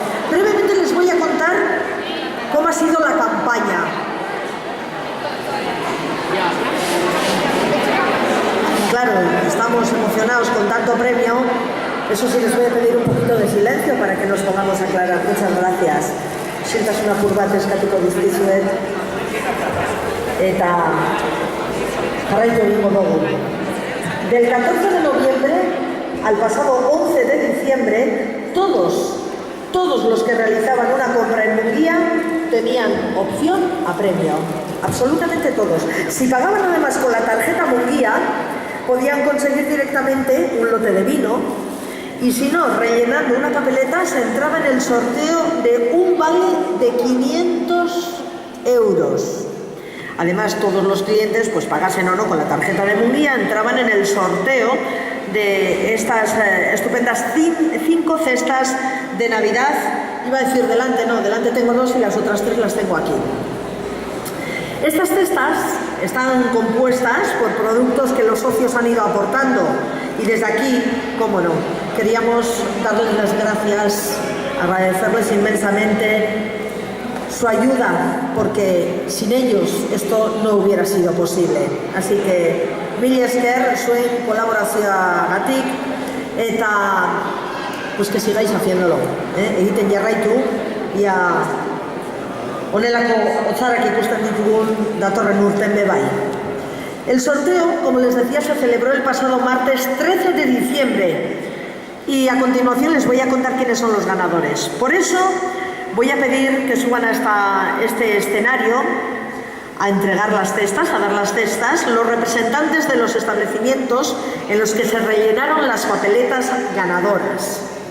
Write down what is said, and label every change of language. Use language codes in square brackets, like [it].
[es] Brevemente les voy a contar cómo ha sido la campaña. Claro, estamos emocionados con tanto premio. Eso sí, les voy a pedir un poquito de silencio para que nos pongamos a aclarar. Muchas gracias. Sientas una curva [eu] eskatuko dizkizuet. Eta jarraitu egingo dugu. [es] Del 14 de noviembre al pasado 11 de diciembre, todos los que realizaban una compra en Munguía tenían opción a premio. Absolutamente todos. Si pagaban además con la tarjeta Munguía, podían conseguir directamente un lote de vino, y si no, rellenando una papeleta se entraba en el sorteo de un vale de 500 euros. Además, todos los clientes, pues pagasen o no con la tarjeta de Munguía, entraban en el sorteo de estas estupendas 5 cestas de Navidad. Iba a decir delante, no, delante tengo 2 y las otras 3 las tengo aquí. Estas cestas están compuestas por productos que los socios han ido aportando, y desde aquí, cómo no, queríamos darles las gracias, agradecerles inmensamente su ayuda, porque sin ellos esto no hubiera sido posible. Así que [eu] mila esker zuen kolaborazioagatik, eta [es] pues que sigáis haciéndolo, [eu] egiten jarraitu, ia honelako otzarak ikusten ditugun datorren urten be bai. [es] El sorteo, como les decía, se celebró el pasado martes 13 de diciembre, y a continuación les voy a contar quiénes son los ganadores. Por eso voy a pedir que suban a este escenario a entregar las cestas, a dar las cestas, los representantes de los establecimientos en los que se rellenaron las papeletas ganadoras.